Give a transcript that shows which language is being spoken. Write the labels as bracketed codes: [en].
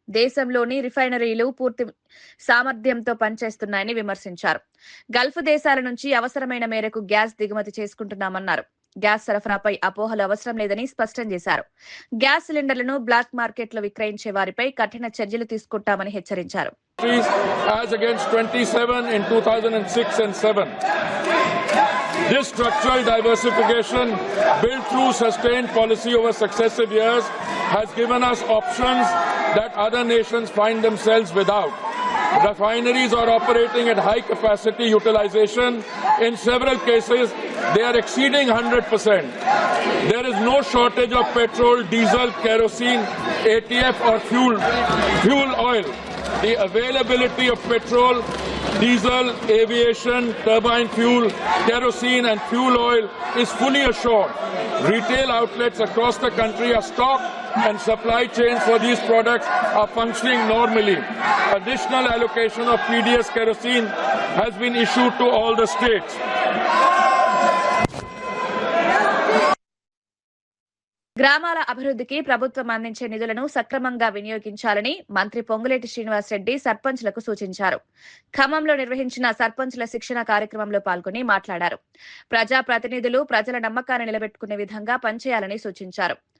[te] దేశంలోని రిఫైనరీలు పూర్తి సామర్థ్యంతో పనిచేస్తున్నాయని విమర్శించారు. గల్ఫ్ దేశాల నుంచి అవసరమైన మేరకు గ్యాస్ దిగుమతి చేసుకుంటున్నామన్నారు. గ్యాస్ సరఫరాపై అపోహలు అవసరం లేదని స్పష్టం చేశారు. గ్యాస్ సిలిండర్లను బ్లాక్ మార్కెట్లో విక్రయించే వారిపై కఠిన చర్యలు తీసుకుంటామని హెచ్చరించారు. [en] As against 27 in 2006 and 7. This structural diversification built through sustained policy over successive years has given us options that other nations find themselves without. Refineries are operating at high capacity utilization. In several cases, they are exceeding 100%. There is no shortage of petrol, diesel, kerosene, ATF or fuel oil. The availability of petrol, diesel, aviation, turbine fuel, kerosene and fuel oil is fully assured. Retail outlets across the country are stocked and supply chains for these products are functioning normally. Additional allocation of PDS kerosene has been issued to all the states. [te] గ్రామాల అభివృద్ధికి ప్రభుత్వం అందించే నిధులను సక్రమంగా వినియోగించాలని మంత్రి పొంగులేటి శ్రీనివాసరెడ్డి సర్పంచ్లకు సూచించారు. ఖమ్మంలో నిర్వహించిన సర్పంచ్ల శిక్షణ కార్యక్రమంలో పాల్గొని మాట్లాడారు. ప్రజాప్రతినిధులు ప్రజల నమ్మకాన్ని నిలబెట్టుకునే విధంగా పనిచేయాలని సూచించారు.